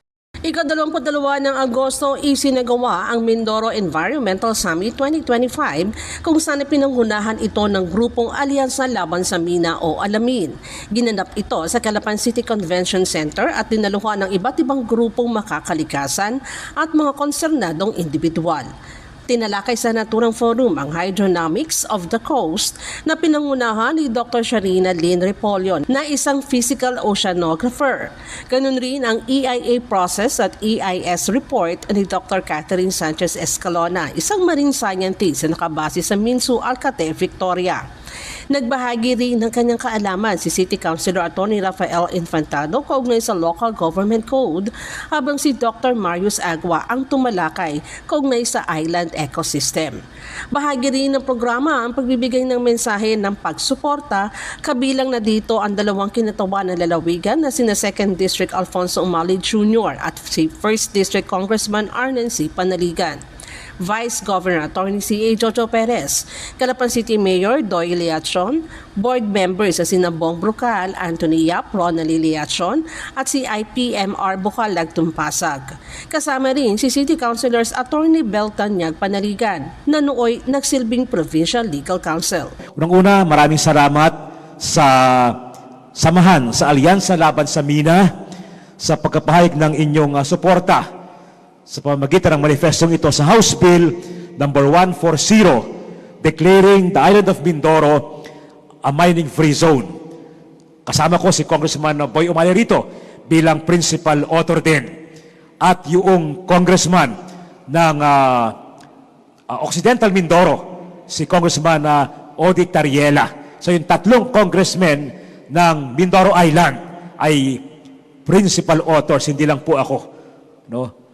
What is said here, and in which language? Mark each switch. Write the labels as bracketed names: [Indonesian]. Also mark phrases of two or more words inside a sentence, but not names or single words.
[Filipino] Ika-22 ng Agosto isinagawa ang Mindoro Environmental Summit 2025 kung saan pinanghunahan ito ng grupong Alyansa Laban sa Mina o Alamin. Ginanap ito sa Calapan City Convention Center at dinaluhan ng iba't ibang grupong makakalikasan at mga konsernadong individual. Tinalakay sa naturang forum ang [English] Hydrodynamics of the Coast [Filipino] na pinangunahan ni Dr. Sharina Lynn Repolion na isang [English] physical oceanographer. [Filipino] Ganun rin ang [English] EIA process [Filipino] at [English] EIS report [Filipino] ni Dr. Catherine Sanchez Escalona, isang [English] marine scientist [Filipino] na nakabase sa Minsu, Alcate, Victoria. Nagbahagi rin ng kanyang kaalaman si City Councilor Atty. Rafael Infantado kaugnay sa Local Government Code, habang si Dr. Marius Agua ang tumalakay kaugnay sa [English] island ecosystem. [Filipino] Bahagi rin ng programa ang pagbibigay ng mensahe ng pagsuporta, kabilang na dito ang dalawang kinatawa ng lalawigan na sina 2nd District Alfonso Umali Jr. at si 1st District Congressman Arnen C. Panaligan. Vice Governor Atty. C.A. Jojo Perez, Calapan City Mayor Doy Liachon, board members sa sina Bong Brucal, Anthony Yap, Ronald Liachon at si IPMR Bukalag Tumpasag. Kasama rin si City Councilors Atty. Beltanyag Panaligan na nooy nagsilbing Provincial Legal Counsel. Unang-una, maraming salamat sa samahan sa Alyansa Laban sa Mina sa pagkapahayag ng inyong suporta sa pamamagitan ng manifestong ito sa House Bill number 140 [English] declaring the island of Mindoro a mining-free zone. [Filipino] Kasama ko si Congressman Boy Umali rito bilang [English] principal author [Filipino] din, at yung congressman ng Occidental Mindoro, si Congressman Odi Tariela. So yung tatlong congressmen ng Mindoro Island ay [English] principal authors, [Filipino] hindi lang po ako, no?